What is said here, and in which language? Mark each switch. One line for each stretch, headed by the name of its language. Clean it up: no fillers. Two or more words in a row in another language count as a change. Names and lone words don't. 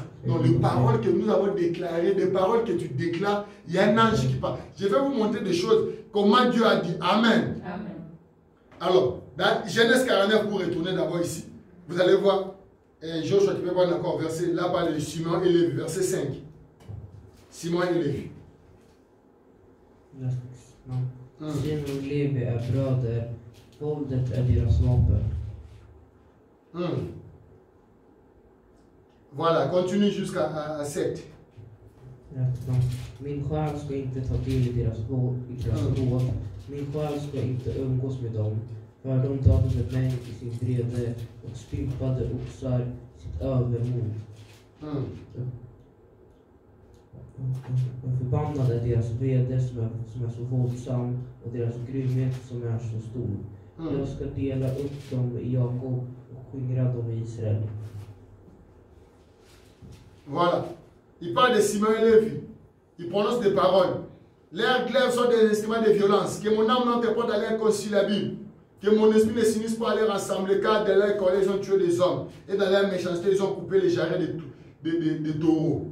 French: Donc les paroles que nous avons déclarées, des paroles que tu déclares, il y a un ange qui parle. Je vais vous montrer des choses, comment Dieu a dit. Amen. Amen. Alors, dans Genèse 49, pour retourner d'abord ici, vous allez voir. Et Joshua, tu peux voir encore verset, là parle de Simon et Lévi, verset 5. Simon et Lévi.
Swedish: Simon och Levi är bröder, våldet är deras vapen.
French: Voilà, continue jusqu'à 7.
Swedish: Min själ ska inte ta del i deras råd. Min själ ska inte umgås med dem. För de dödade mig i sin vrede och stympade oxar sitt övermod. De förbannade deras vrede som är så våldsam och deras grymhet som är så stor. Jag ska dela upp dem i Jakob och skingra dem i Israel.
French: Voilà. Il parle de Simon et Lévi. Il prononce des paroles. Leurs glaives sont des instruments de violence. Que mon âme n'entre pas dans l'inconciliable. Que mon esprit ne s'unisse pas à leur ensemble, car dans leur colère, ils ont tué des hommes. Et dans leur méchanceté, ils ont coupé les jarrets de taureaux.